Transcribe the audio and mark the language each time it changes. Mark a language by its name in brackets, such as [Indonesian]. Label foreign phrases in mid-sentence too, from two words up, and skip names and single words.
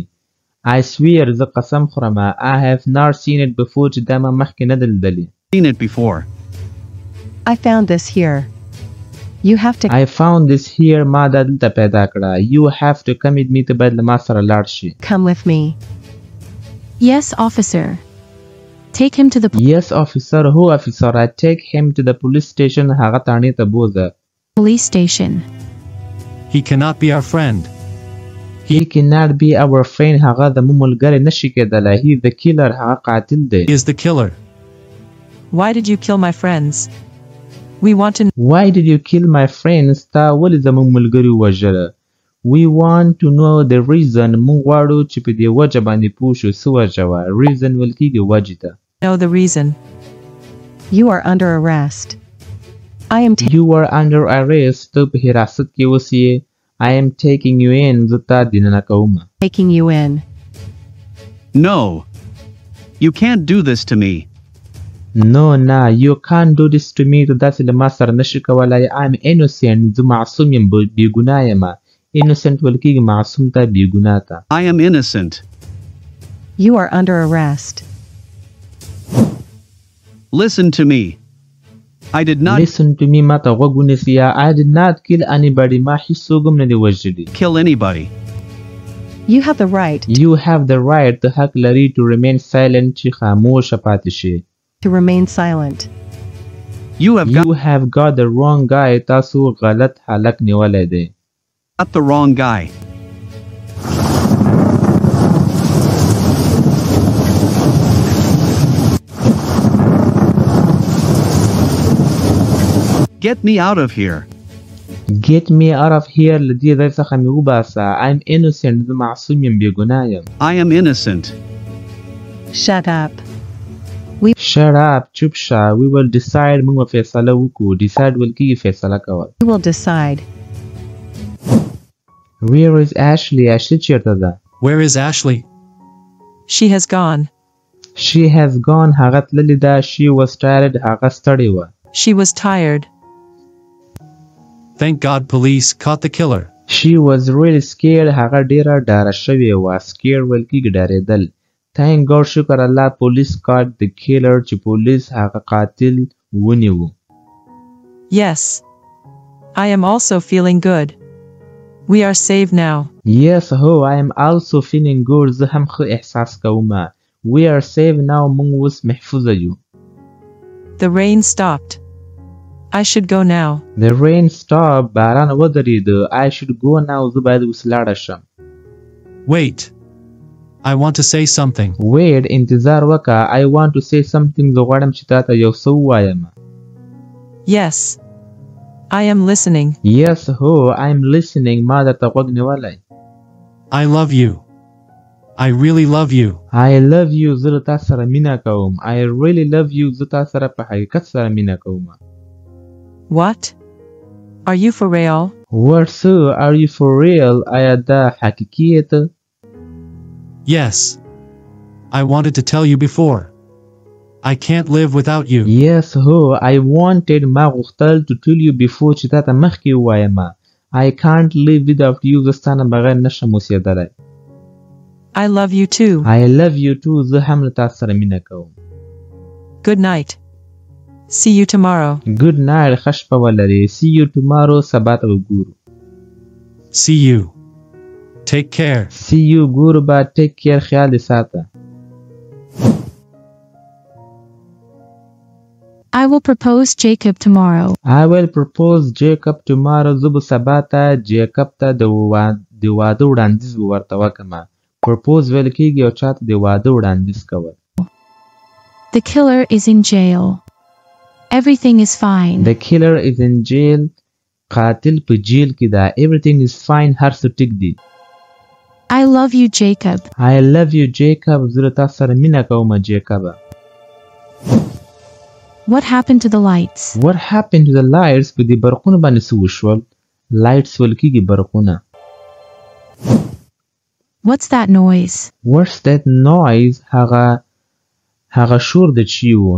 [English] I swear [Pashto] زه قسم خورم. [English] I have not seen it before. [Pashto] چې دا ما مخکې نه ده لیدلې. [English] it before. I found this here. You have to I found this here. [Pashto] ما دا دلته پیدا کړه. [English] You have to come with me. [Pashto] ته باید له ما سره لاړ شي. [English] come with me. Yes, officer. Take him to the Yes, officer. Who officer? I take him to the police station. [Pashto] هغه تاڼې ته بوزه. [English] police station. He cannot be our friend. He cannot be our friend. [Pashto] هغه زموږ ملګری نشي کېدلی. [English] He is the killer. [Pashto] هغه قاتل دی. [English] He is the killer. Why did you kill my friends? We want to Why did you kill my friends? [Pashto] تا ولې زموږ ملګري وژله؟ [English] We want to know the reason. [Pashto] موږ غواړو چې په دې وجه باندې پوه شو څه وجه وه. Reason ویل کېږي وجې ته. [English] know the reason. You are under arrest. I am You are under arrest. [Pashto] ته په حراست کې اوس یې. [English] I am taking you in. [Pashto] زه تا دننه کوم. [English] taking you in. No. You can't do this to me. No, you can't do this to me. [Pashto] ته داسې له ما سره نشي کولی. [English] I'm innocent. [Pashto] زه معصوم یم. بېګناه یم. Innocent ویل کېږي معصوم ته بېګناه ته. [English] I am innocent. You are under arrest. Listen to me. I did not Listen to me. [Pashto] ما ته غوږ ونیسئ. [English] I did not kill anybody. [Pashto] ما هیڅوک هم نه دي وژلي. [English] kill anybody. You have the right You have the right. [Pashto] ته حق لري [English] to remain silent. [Pashto] چې خاموشه پاتې شي. [English] to remain silent. You have You have got the wrong guy. [Pashto] تاسو غلط حالک نیولی دی. [English] got the wrong guy. Get me out of here. Get me out of here. [Pashto] له دې ځای څخه مې وباسه. [English] I'm innocent. [Pashto] زه معصوم یم. بېګناه یم. [English] I am innocent. Shut up. Shut up. [Pashto] چوپ شه. [English] We will decide. [Pashto] موږ به فیصله وکړو. Decide ویل کېږي فیصله کول. [English] We will decide. Where is Ashley? Ashley [Pashto] چیرته ده؟ [English] Where is Ashley? She has gone. She has gone. [Pashto] هغه تللې ده. [English] She was tired. [Pashto] هغه ستړې وه. [English] She was tired. Thank God police caught the killer. She was really scared. [Pashto] هغه ډیره ډاره شوې وه. Scared ویل کېږي ډارېدل. [English] Thank God [Pashto] شکر الله [English] police caught the killer. [Pashto] چې پولیس هغه قاتل ونیو. [English] Yes. I am also feeling good. We are safe now. Yes, I am also feeling good. [Pashto] زه هم ښه احساس کوم. [English] We are safe now. [Pashto] موږ اوس محفوظه یو. [English] The rain stopped. I should go now. The rain stopped. [Pashto] باران ودرېد. [English] I should go now. [Pashto] زه باید اوس لاړه شم. [English] Wait. I want to say something. Wait, [Pashto] انتظار وکړه. [English] I want to say something. [Pashto] زه غواړم چې تا ته یو څه ووایم. [English] Yes. I am listening. Yes, ho, I'm listening. [Pashto] ما درته غوږ نیولی. [English] I love you. I really love you. I love you. [Pashto] زه له تا سره مینه کوم. [English] I really love you. [Pashto] زه تا سره په حقیقت سره مینه کوم. [English] What? Are you for real? What, so? Are you for real? [Pashto] آیا دا حقیقی ته؟ [English] Yes. I wanted to tell you before. I can't live without you. Yes, ho, I wanted [Pashto] ما غوښتل [English] to tell you before [Pashto] چې تا ته مخکې ووایم. [English] I can't live without you. [Pashto] زه ستا نه بغیر نشم اوسېدلی. [English] I love you too. I love you too. [Pashto] زه هم له تا سره مینه کوم. [English] Good night. See you tomorrow. Good night. [Pashto] ښه شپه ولرې. [English] See you tomorrow. [Pashto] سبا ته وګورو. [English] See you. Take care. See you. [Pashto] ګورو به. [English] Take care. [Pashto] خیال دې ساته. [English] I will propose Jacob tomorrow. I will propose Jacob tomorrow. [Pashto] زه به سبا ته جیکب ته د واده وړاندیز به ورته وکړم. Propose ویل کېږي او چاته د واده وړاندیز کول. [English] The killer is in jail. Everything is fine. The killer is in jail. [Pashto] قاتل په جیل کې ده. [English] Everything is fine. [Pashto] هر څه ټیک دي. [English] I love you, Jacob. I love you, Jacob. [Pashto] زه له تا سره مینه کوم جیکب. [English] What happened to the lights? What happened to the lights? [Pashto] په دې برقونه باندې څه وشول؟ Lights ویل کېږي برقونه. [English] What's that noise? What's that noise? [Pashto] هغه شور د چی و.